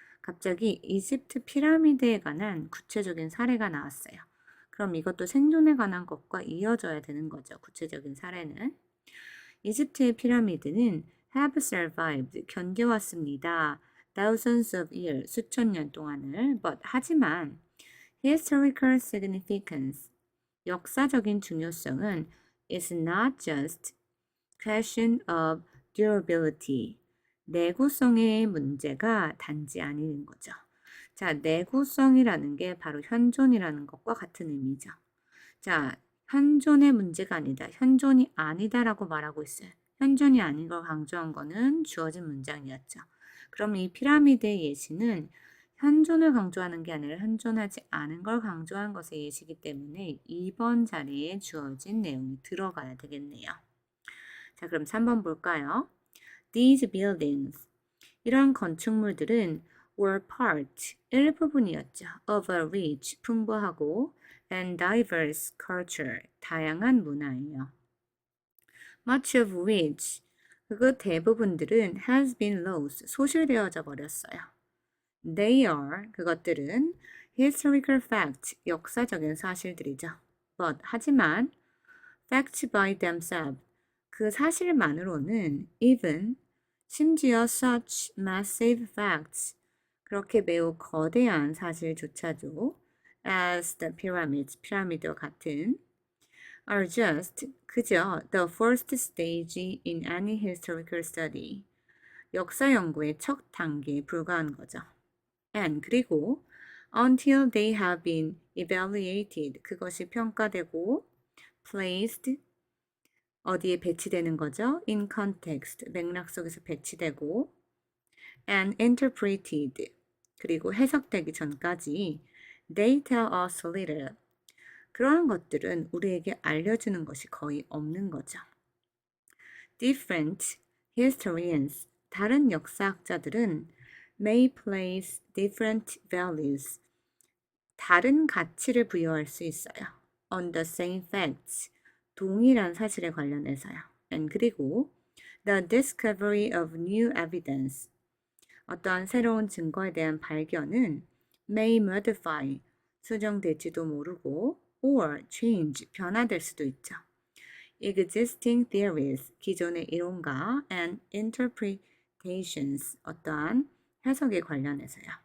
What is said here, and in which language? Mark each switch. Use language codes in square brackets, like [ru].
[ko] 갑자기 이집트 피라미드에 관한 구체적인 사례가 나왔어요. 그럼 이것도 생존에 관한 것과 이어져야 되는 거죠. 구체적인 사례는. 이집트의 피라미드는 [en] have survived, [ko] 견뎌왔습니다. [en] thousands of years, [ko] 수천 년 동안을. [en] but [ko] 하지만 [en] historical significance, [ko] 역사적인 중요성은 [en] is not just question of durability, [ko] 내구성의 문제가 단지 아닌 거죠. 자, 내구성이라는 게 바로 현존이라는 것과 같은 의미죠. 자, 현존의 문제가 아니다. 현존이 아니다라고 말하고 있어요. 현존이 아닌 걸 강조한 거는 주어진 문장이었죠. 그럼 이 피라미드의 예시는 현존을 강조하는 게 아니라 현존하지 않은 걸 강조한 것의 예시이기 때문에 2번 자리에 주어진 내용이 들어가야 되겠네요. 자, 그럼 3번 볼까요? [en] These buildings. [ko] 이런 건축물들은 [en] were part, [ko] 일부분이었죠. [en] of a rich, [ko] 풍부하고 [en] and diverse culture, [ko] 다양한 문화예요. [en] Much of which, [ko] 그 대부분들은 [en] has been lost, [ko] 소실되어져 버렸어요. [en] They are, [ko] 그것들은 [en] historical fact, [ko] 역사적인 사실들이죠. [en] But, [ko] 하지만 [en] facts by themselves, [ko] 그 사실만으로는 [en] even, [ko] 심지어 [en] such massive facts, [ko] 그렇게 매우 거대한 사실조차도 [en] as the pyramids, [ko] 피라미드와 같은 [en] are just [ko] 그저 [en] the first stage in any historical study. [ko] 역사 연구의 첫 단계에 불과한 거죠. [en] And [ko] 그리고 [en] until they have been evaluated [ko] 그것이 평가되고 [en] placed [ko] 어디에 배치되는 거죠? [en] in context [ko] 맥락 속에서 배치되고 [en] and interpreted [ko] 그리고 해석되기 전까지 [en] they tell us little [ko] 그러한 것들은 우리에게 알려주는 것이 거의 없는 거죠. [en] Different historians [ko] 다른 역사학자들은 [en] may place different values [ko] 다른 가치를 부여할 수 있어요. [en] on the same facts [ko] 동일한 사실에 관련해서요. [en] and [ko] 그리고 [en] the discovery of new evidence [ko] 어떠한 새로운 증거에 대한 발견은 [en] may modify [ko] 수정될지도 모르고 [en] or change [ko] 변화될 수도 있죠. [en] existing theories [ko] 기존의 이론과 [en] and interpretations [ko] 어떠한 해석에 관련해서요.